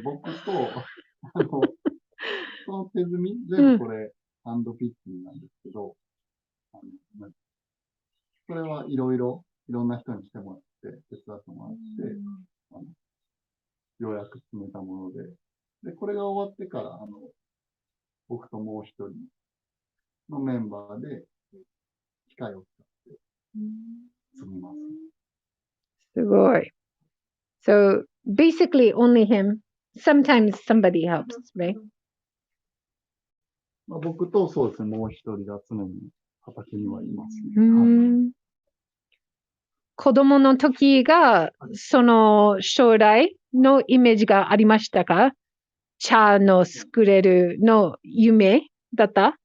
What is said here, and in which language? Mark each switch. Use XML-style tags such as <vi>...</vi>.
<ja>僕と、その手摘み、全部これ、ハンドピッキンなんですけど、それはいろんな人にしてもらって、手伝ってもらって、ようやく詰めたもので、で、これが終わってから、僕ともう一人のメンバーで、機械を使って積みます。すごい。</ja> <en>So, basically only him. Sometimes somebody helps, right?</en> <ja>まあ、僕とそうですね、もう一人が常に畑にはいますね。子供の時が、その将来のイメージがありましたか？茶の作れるの夢だった？</ja>